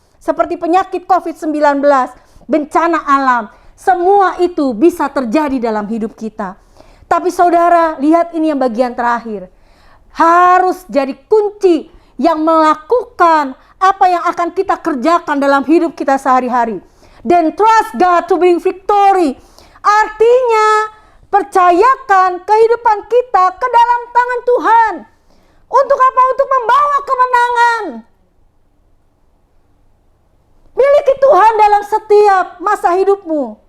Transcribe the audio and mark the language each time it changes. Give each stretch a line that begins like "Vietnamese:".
Indonesian: Seperti penyakit COVID-19, bencana alam. Semua itu bisa terjadi dalam hidup kita. Tapi saudara, lihat ini yang bagian terakhir. harus jadi kunci yang melakukan apa yang akan kita kerjakan dalam hidup kita sehari-hari. Dan
English: trust God to bring victory.
Indonesian: Artinya, percayakan kehidupan kita ke dalam tangan Tuhan. Untuk apa? Untuk membawa kemenangan. Miliki Tuhan dalam setiap masa hidupmu.